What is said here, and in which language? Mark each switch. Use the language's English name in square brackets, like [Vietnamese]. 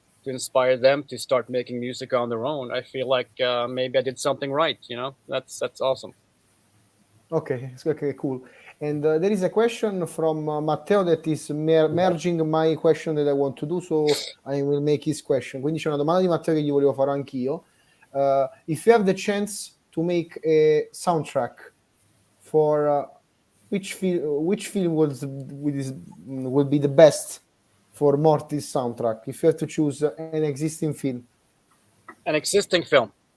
[English] to inspire them to start making music on their own, I feel like maybe I did something right. You know, that's awesome. Okay, cool. And there is a question from Matteo that is merging my question that I want to do, so I will make his question. [Italian] Quindi c'è una domanda di Matteo che gli volevo fare anch'io. [English] If you have the chance to make a soundtrack for which film will be the best for Mortiis soundtrack? If you have to choose an existing film. An existing film.